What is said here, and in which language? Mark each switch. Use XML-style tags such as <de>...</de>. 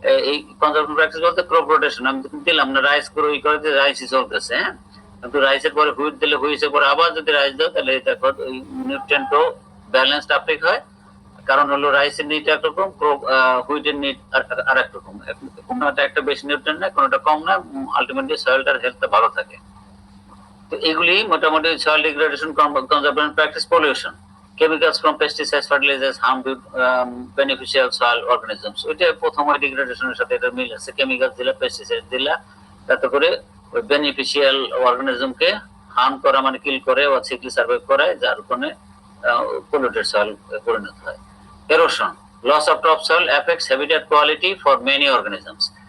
<bn>এই conservation practice বলতে crop rotation আমি দিলাম না, রাইস করে ওই করে রাইসই চলতেছে, হ্যাঁ, কিন্তু রাইসের পরে হুইট দিলে হুইটের পরে আবার যদি রাইস দাও তাহলে দেখো ওই নিউট্রিয়েন্টও ব্যালেন্সড আপটেক হয়। কারণ হলো রাইসের নিট একরকম, হুইটের নিট আর একরকম, কোনোটা একটা বেশি নিউট্রিয়েন্ট না, কোনোটা কম না, আলটিমেটলি সয়েলটার হেলথটা ভালো থাকে। তো এগুলি মোটামুটি</bn> <en>Soil degradation, conservation practice, pollution, chemicals from pesticides, fertilizers harm to beneficial soil organisms.</en> <bn>ওইটা প্রথম ডিগ্রেডেশনের সাথে এটা মিল আছে, কেমিক্যাল দিলা, পেস্টিসাইড দিলা, তাতে করে ওই বেনিফিশিয়াল অর্গানিজমকে হার্ম করা মানে কিল করে বা সিকলি সার্ভাইভ করায়, যার কারণে পলিউটেড সয়েল পরিণত হয়।</bn> <en>Erosion, loss of top soil effects habitat quality for many organisms.</en>